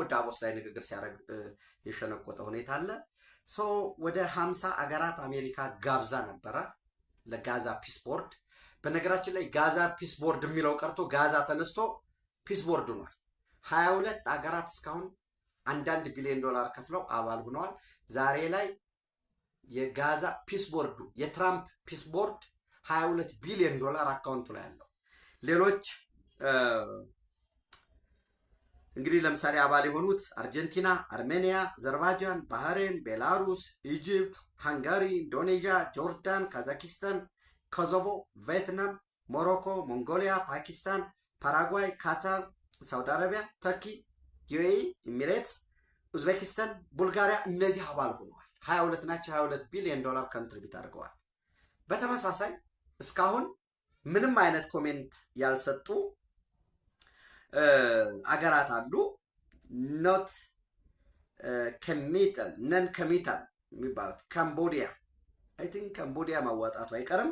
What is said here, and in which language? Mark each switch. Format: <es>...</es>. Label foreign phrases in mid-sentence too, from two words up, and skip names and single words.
<am>ዳቮስ ላይ ንግግር ሲያደርግ የሸነቆጠ ሁኔታ አለ። ወደ 50 አገራት አሜሪካ ጋብዛ ነበረ ለጋዛ</am> <en>peace board።</en> <am>በነገራችን ላይ ጋዛ</am> <en>peace board</en> <am>የሚለው ቀርቶ ጋዛ ተነስቶ</am> <en>peace board</en> <am>ሆኗል። 22 አገራት እስካሁን $1 ቢሊዮን ከፍለው አባል ሆነዋል። ዛሬ ላይ የጋዛ ፒስ ቦርዱ የትራምፕ</am> <en>peace board</en> <am>$22 ቢሊዮን አካውንቱ ላይ ያለው። ሌሎች እንግዲህ ለምሳሌ አባል የሆኑት አርጀንቲና፣ አርሜኒያ፣ አዘርባይጃን፣ ባህሬን፣ ቤላሩስ፣ ኢጅፕት፣ ሃንጋሪ፣ ኢንዶኔዥያ፣ ጆርዳን፣ ካዛኪስታን፣ ኮሶቮ፣ ቪየትናም፣ ሞሮኮ፣ ሞንጎሊያ፣ ፓኪስታን፣ ፓራጓይ፣ ካታር፣ ሳውዲ አረቢያ፣ ተርኪ፣ ዩኤኢ፣ ኤሚሬትስ፣ ኡዝቤኪስታን፣ ቡልጋሪያ እነዚህ አባል ሆነዋል። 22 ናቸው። $22 ቢሊዮን ኮንትሪቢዩት አድርገዋል። በተመሳሳይ እስካሁን ምንም አይነት ኮሜንት ያልሰጡ አገራት አሉ።</am> <en>not committal non committal</en> <am>የሚባሉት ካምቦዲያ፣</am> <en>I think</en> <am>ካምቦዲያ ማዋጣቱ አይቀርም።</am>